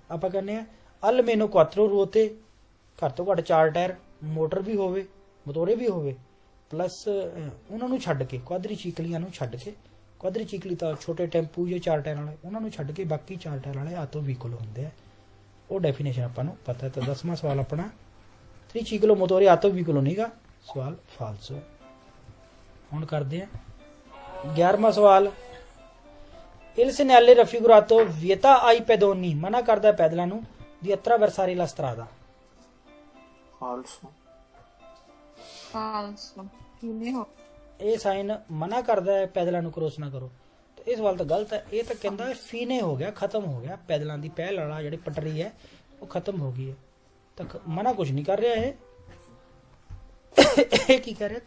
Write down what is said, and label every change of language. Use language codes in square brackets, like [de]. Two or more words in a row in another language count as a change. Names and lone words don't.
[pa] ਆਪਾਂ ਕਹਿੰਦੇ ਆ [it] almeno quattro ruote, [pa] ਘੱਟ ਤੋਂ ਘੱਟ 4 ਟਾਇਰ, ਮੋਟਰ ਵੀ ਹੋਵੇ, ਮੋਟੋਰੇ ਵੀ ਹੋਵੇ, ਪਲੱਸ ਉਹਨਾਂ ਨੂੰ ਛੱਡ ਕੇ, ਕੁਆਦਰੀਚੀਕਲੀਆਂ ਨੂੰ ਛੱਡ ਕੇ, ਕੁਆਦਰੀਚੀਕਲੀ ਤਾਂ ਛੋਟੇ ਟੈਂਪੂ ਜਾਂ 4 ਟਾਇਰ ਵਾਲੇ, ਉਹਨਾਂ ਨੂੰ ਛੱਡ ਕੇ ਬਾਕੀ 4 ਟਾਇਰ ਵਾਲੇ [it] auto veicolo [pa] ਹੁੰਦੇ ਆ। ਉਹ ਡੈਫੀਨੇਸ਼ਨ ਆਪਾਂ ਨੂੰ ਪਤਾ। ਤਾਂ 10ਵਾਂ ਸਵਾਲ ਆਪਣਾ [it] triciclo motore auto veicolo [pa] ਨਹੀਂਗਾ, ਸਵਾਲ ਫਾਲਸੋ। ਹੁਣ ਕਰਦੇ ਆ 11ਵਾਂ ਸਵਾਲ। [it] Il segnale raffigurato vieta ai pedoni, [pa] ਮਨਾ ਕਰਦਾ ਪੈਦਲਾਂ ਨੂੰ, [it] di attraversare la strada। falso [pa] falso, ਕਿਵੇਂ ਹੋ? ਇਹ ਸਾਈਨ ਮਨਾ ਕਰਦਾ ਹੈ ਪੈਦਲਾਂ ਨੂੰ ਕ੍ਰੋਸ ਨਾ ਕਰੋ। ਤਾਂ ਇਹ ਸਵਾਲ ਤਾਂ ਗਲਤ ਹੈ। ਇਹ ਤਾਂ ਕਹਿੰਦਾ ਫੀਨੇ ਹੋ ਗਿਆ, ਖਤਮ ਹੋ ਗਿਆ, ਪੈਦਲਾਂ ਦੀ ਪਹਿਲ ਵਾਲਾ ਜਿਹੜੀ ਪਟੜੀ ਹੈ ਉਹ ਖਤਮ ਹੋ ਗਈ ਹੈ। ਤਾਂ ਮਨਾ ਕੁਝ ਨਹੀਂ ਕਰ ਰਿਹਾ ਇਹ ਕੀ ਕਰ ਰਿਹਾ?